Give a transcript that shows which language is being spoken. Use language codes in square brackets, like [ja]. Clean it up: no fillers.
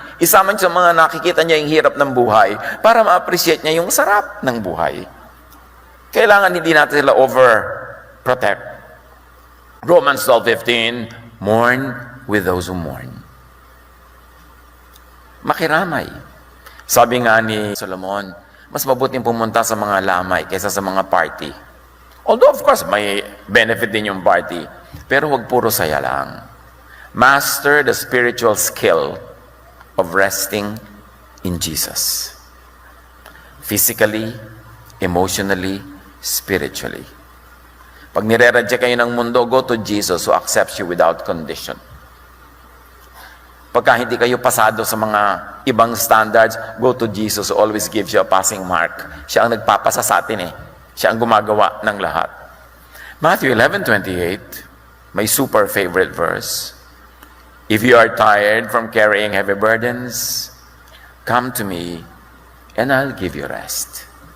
[tl] Isama nyo sa mga nakikita niya yung hirap ng buhay para ma-appreciate niya yung sarap ng buhay. Kailangan hindi natin sila over-protect. [en] Romans 12:15, mourn with those who mourn. [tl] Makiramay. Sabi nga ni Solomon, mas mabuting pumunta sa mga lamay kaysa sa mga party. [en] Although of course, [tl] may benefit din yung party. Pero huwag puro saya lang. [en] Master the spiritual skill of resting in Jesus. Physically, emotionally, spiritually. [tl] Pag nire-reject kayo ng mundo, [en] go to Jesus who accepts you without condition. [tl] Pagka hindi kayo pasado sa mga ibang standards, [en] go to Jesus who always gives you a passing mark. [tl] Siya ang nagpapasa sa atin eh. Siya ang gumagawa ng lahat. [en] Matthew 11:28, my super favorite verse. If you are tired from carrying heavy burdens, come to me and I'll give you rest.